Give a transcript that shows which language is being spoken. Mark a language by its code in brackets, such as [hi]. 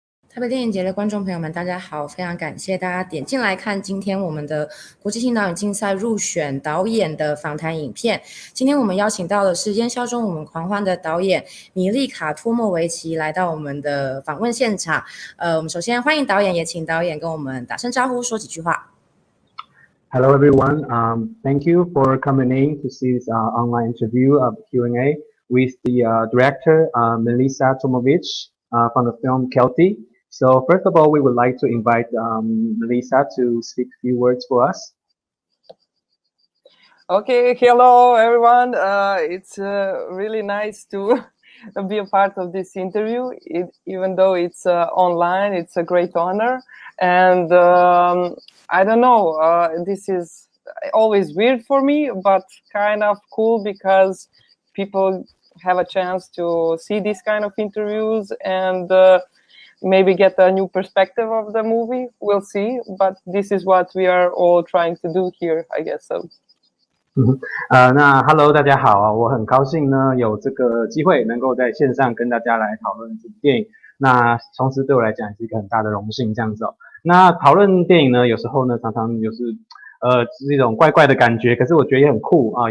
[zh] 台北电影节的观众朋友们，大家好！非常感谢大家点进来看今天我们的国际性导演竞赛入选导演的访谈影片。今天我们邀请到的是《烟消中我们狂欢》的导演米莉卡托莫维奇来到我们的访问现场。我们首先欢迎导演，也请导演跟我们打声招呼，说几句话。 [en] Hello, everyone. Thank you for coming in to see this online interview of Q&A with the director, Melissa Tomovich, from the film Kelty. So first of all, we would like to invite Melissa to speak a few words for us. Okay, hello, everyone. It's really nice to be a part of this interview. Even though it's online, it's a great honor. And I don't know, this is always weird for me, but kind of cool because people have a chance to see these kind of interviews and maybe get a new perspective of the movie. We'll see, but this is what we are all trying to do here, I guess so. [zh] 那 Hello 大家好啊，我很高兴呢有这个机会能够在线上跟大家来讨论这部电影。那同时对我来讲也是一个很大的荣幸这样子哦。那讨论电影呢，有时候呢常常就是是一种怪怪的感觉，可是我觉得也很酷啊。